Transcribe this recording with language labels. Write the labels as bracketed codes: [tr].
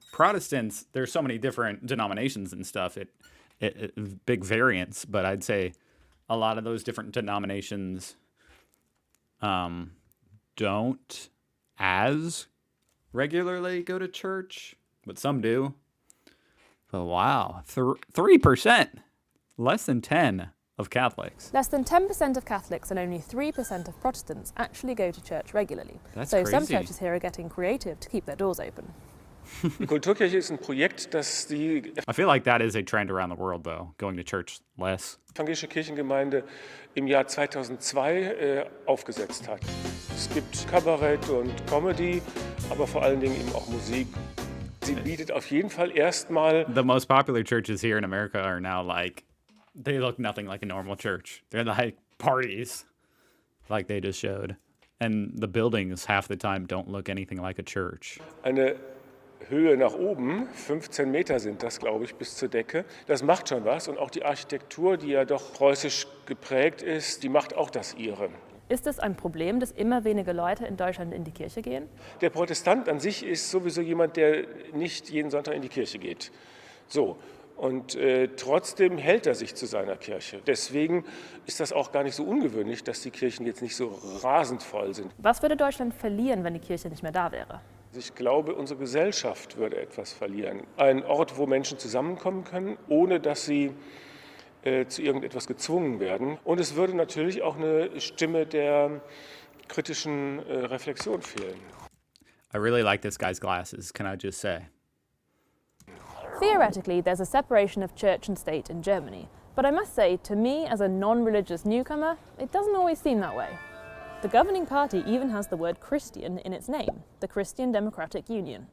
[en] Protestants, there's so many different denominations and stuff. It big variance, but I'd say a lot of those different denominations don't as regularly go to church, but some do. But wow, 3%, less than 10 of Catholics. Less than 10% of Catholics and only 3% of Protestants actually go to church regularly. That's so crazy. Some churches here are getting creative to keep their doors open. [de] Die Kulturkirche ist ein Projekt, das die [en] I feel like that is a trend around the world, though, going to church less. [de] evangelische Kirchengemeinde im Jahr 2002 aufgesetzt hat. Es gibt Kabarett und Comedy, aber vor allen Dingen eben auch Musik. Sie bietet auf jeden Fall erstmal [en] The most popular churches here in America are now like, they look nothing like a normal church. They're like parties, like they just showed. And the buildings half the time don't look anything like a church. [de] eine Höhe nach oben, 15 Meter sind das, glaube ich, bis zur Decke. Das macht schon was und auch die Architektur, die ja doch preußisch geprägt ist, die macht auch das ihre. Ist es ein Problem, dass immer weniger Leute in Deutschland in die Kirche gehen? Der Protestant an sich ist sowieso jemand, der nicht jeden Sonntag in die Kirche geht. So. Und trotzdem hält er sich zu seiner Kirche. Deswegen ist das auch gar nicht so ungewöhnlich, dass die Kirchen jetzt nicht so rasend voll sind. Was würde Deutschland verlieren, wenn die Kirche nicht mehr da wäre? Ich glaube, unsere Gesellschaft würde etwas verlieren. Ein Ort, wo Menschen zusammenkommen können, ohne dass sie zu irgendetwas gezwungen werden. Und es würde natürlich auch eine Stimme der kritischen Reflexion fehlen. [en] I really like this guy's glasses, can I just say? Theoretically, there's a separation of church and state in Germany. But I must say, to me, as a non-religious newcomer, it doesn't always seem that way. The governing party even has the word Christian in its name, the Christian Democratic Union.